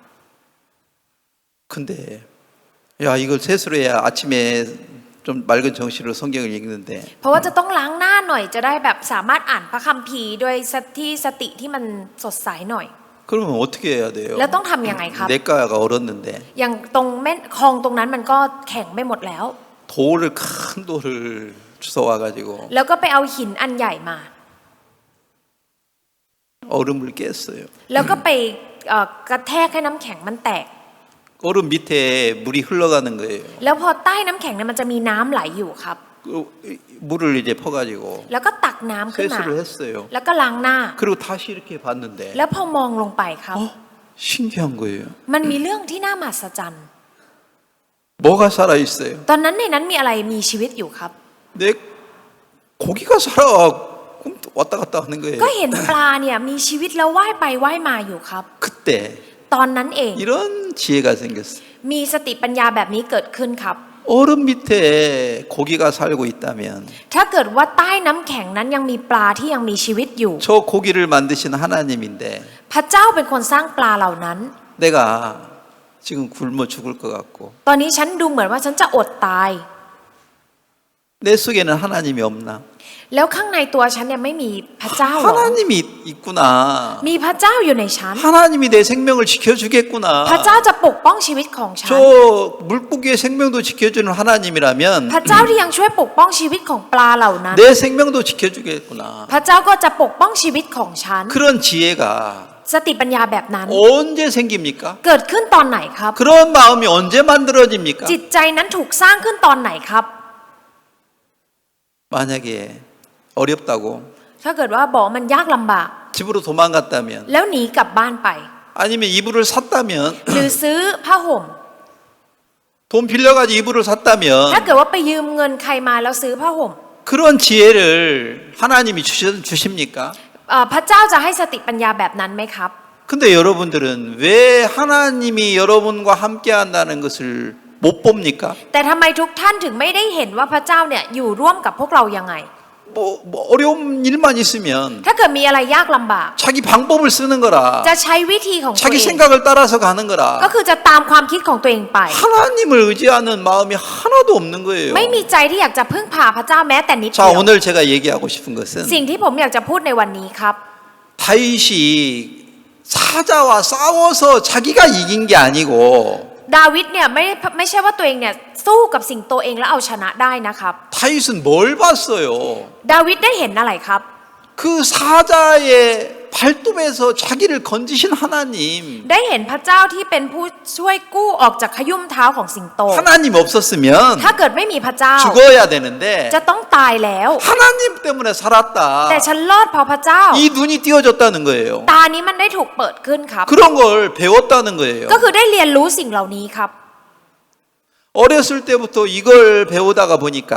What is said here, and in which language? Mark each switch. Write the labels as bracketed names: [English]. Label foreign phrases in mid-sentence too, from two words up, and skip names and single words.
[Korean] 근데 야 이걸 세수를 해야 아침에 좀 맑은 정신으로 성경을 읽는데 [Thai] เพราะว่าจะต้องล้างหน้าหน่อยจะได้แบบสามารถอ่านพระคัมภีร์ด้วยสติที่มันสดใสหน่อย [Korean] 그러면 어떻게 해야 돼요? [Thai] แล้วต้องทำยังไงครับ [Korean] 냇가가 얼었는데 [Thai] อย่างตรงแม่คลองตรงนั้นมันก็แข็งไปหมดแล้ว [Korean] 돌을 큰 돌을 주워와 가지고 [Thai] แล้วก็ไปเอาหินอันใหญ่มา [Korean] 얼음을 깼어요. [Thai] แล้วก็ไปกระแทกให้น้ำแข็งมันแตก [Korean] 얼음 밑에 물이 흘러가는 거예요. [Thai] แล้วพอใต้น้ำแข็งเนี่ยมันจะมีน้ำไหลอยู่ครับ [Korean] 그 물을 이제 퍼가지고 [Thai] แล้วก็ตักน้ำขึ้นมา [Korean] 세수를 했어요. [Thai] แล้วก็ล้างหน้า [Korean] 그리고 다시 이렇게 봤는데 [Thai] แล้วพอมองลงไปครับ [Korean] 신기한 거예요. [Thai] มันมีเรื่องที่น่ามหัศจรรย์ [Korean] 뭐가 살아 있어요? [Thai] ตอนนั้นในนั้นมีอะไรมีชีวิตอยู่ครับ [Korean] 내 고기가 살아와 왔다 갔다 하는 거예요. [Thai] ก็เห็นปลาเนี่ยมีชีวิตแล้วว่ายไปว่ายมาอยู่ครับ [Korean] 그때 [Thai] ตอนนั้นเอง [Korean] 이런 지혜가 생겼어요. [Thai] มีสติปัญญาแบบนี้เกิดขึ้นครับ [Korean] 얼음 밑에 고기가 살고 있다면 [Thai] ถ้าเกิดว่าใต้น้ำแข็งนั้นยังมีปลาที่ยังมีชีวิตอยู่ [Korean] 저 고기를 만드신 하나님인데 [Thai] พระเจ้าเป็นคนสร้างปลาเหล่านั้น [Korean] 내가 지금 굶어 죽을 것 같고 [Thai] ตอนนี้ฉันดูเหมือนว่าฉันจะอดตาย [Korean] 내 속에는 하나님이 없나? [Thai] แล้วข้างในตัวฉันเนี่ยไม่มีพระเจ้าหรอ [Korean] 하나님이 있구나. [Thai] มีพระเจ้าอยู่ในฉัน [Korean] 하나님이 내 생명을 지켜주겠구나. [Thai] พระเจ้าจะปกป้องชีวิตของฉัน [Korean] 저 물고기의 생명도 지켜주는 하나님이라면 [Thai] พระเจ้าที่ยังช่วยปกป้องชีวิตของปลาเหล่านั้น [Korean] 내 생명도 지켜주겠구나. [Thai] พระเจ้าก็จะปกป้องชีวิตของฉัน [Korean] 그런 지혜가 [Thai] สติปัญญาแบบนั้น [Korean] 언제 생깁니까? [Thai] เกิดขึ้นตอนไหนครับ [Korean] 그런 마음이 언제 만들어집니까? [Thai] จิตใจนั้นถูกสร้างขึ้นตอนไหนครับ [Korean] 만약에 어렵다고 [Thai] ถ้าเกิดว่าบอกมันยากลำบาก [Korean] 집으로 도망갔다면 [Thai] แล้วหนีกลับบ้านไป [Korean] 아니면 이불을 샀다면 [Thai] หรือซื้อผ้าห่ม [Korean] 돈 빌려가지고 이불을 [Thai] ถ้า [Korean] 샀다면 [Thai] เกิดว่าไปยืมเงินใครมาแล้วซื้อผ้าห่ม [Korean] 그런 지혜를 하나님이 주십니까? [Thai] พระเจ้าจะให้สติปัญญาแบบนั้นไหมครับ [Korean] 근데 여러분들은 왜 하나님이 여러분과 함께 한다는 것을 못 봅니까? [Thai] แต่ทำไมทุกท่านถึงไม่ได้เห็นว่าพระเจ้าเนี่ยอยู่ร่วมกับพวกเรายังไง [Korean] 뭐 어려운 일만 있으면 [Thai] ถ้าเกิดมีอะไรยากลำบาก [Korean] 자기 방법을 쓰는 거라 [Thai] จะใช้วิธีของตัว [Korean] 자기 [Thai] เอง [Korean] 생각을 따라서 가는 [Thai] ก็ [Korean] 거라 [Thai] คือจะตามความคิดของตัวเองไป [Korean] 하나님을 의지하는 마음이 하나도 없는 거예요. [Thai] ไม่มีใจที่อยากจะพึ่งพาพระเจ้าแม้แต่นิดเดี [Korean] 자 [Thai] ยว [Korean] 오늘 제가 얘기하고 싶은 것은 [Thai] สิ่งที่ผมอยากจะพูดในวันนี้ครับ [Korean] 다윗이 사자와 싸워서 자기가 이긴 게 아니고 [Thai] ดาวิดเนี่ยไม่ใช่ว่าตัวเองเนี่ยสู้กับสิ่งตัวเองแล้วเอาชนะได้นะครับ [Korean] 다윗은 뭘 봤어요? [Thai] ดาวิดได้เห็นอะไรครับ [Korean] 그 사자의 발톱에서 자기를 건지신 하나님 [Thai] ได้เห็นพระเจ้าที่เป็นผู้ช่วยกู้ออกจากขยุ่มเท้าของสิงโต [Korean] 하나님 없었으면 [Thai] ถ้าเกิดไม่มีพระเจ้า [Korean] 죽어야 되는데 [Thai] จะต้องตายแล้ว [Korean] 하나님 때문에 살았다. [Thai] แต่ฉันรอดเพราะพระเจ้า [Korean] 이 눈이 띄어졌다는 거예요. [Thai] ตานี้มันได้ถูกเปิดขึ้นครับ [Korean] 그런 걸 배웠다는 거예요. [Thai] ก็คือได้เรียนรู้สิ่งเหล่านี้ครับ [Korean] 어렸을 때부터 이걸 배우다가 보니까